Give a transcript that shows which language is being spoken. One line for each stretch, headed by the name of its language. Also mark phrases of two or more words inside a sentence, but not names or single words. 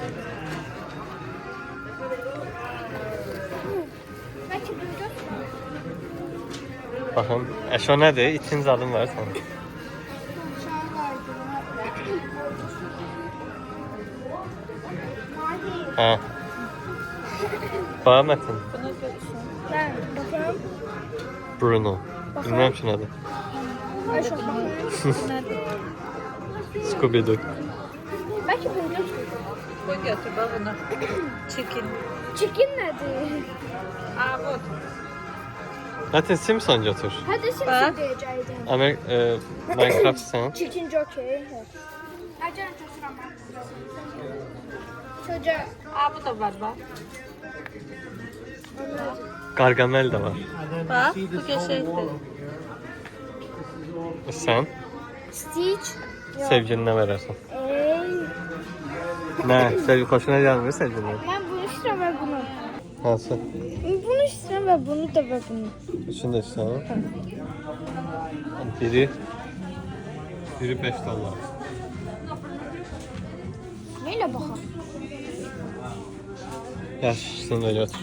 Azerbaijani: Bəlkə duyacaq. Baxın, Eşo nədir? İtin zadın var sənin. Hə. Bax Mətin.
Turkish: Ben bakıyorum.
Azerbaijani: Bruno. Bilməm ki nədir.
Turkish: Ay çok bakıyorum. Scooby-Doo.
Azerbaijani: Belki duyacaq.
Turkish: Koy götür bak bunu. Chicken. Chicken nedir? Aa bu.
Azerbaijani: Mətin, Simpson götür.
Turkish: Hadi Bak. Simpson diyecektim.
Azerbaijani: Minecraft sən.
Turkish: Chicken jockey. Acaba götürəm ben. Çocuğa. Aa bu da var bak.
Azerbaijani: Gargamel də var.
Turkish: Bak bu geçeydi.
Azerbaijani: Sən
Turkish: Stitch. Yok.
Azerbaijani: sevgilinə verərsən. Ey. Nə? Sevgi xoşuna gəlmir sevgilinə.
Turkish: Ben bunu istiyorum ve bunu.
Azerbaijani: Hansı?
Turkish: Bunu istiyorum ve bunu da ve bunu.
Azerbaijani: Üçün də istəyirsən. Biri $5.
Turkish: Neyle bakalım?
Azerbaijani: Yaşlısını da götür.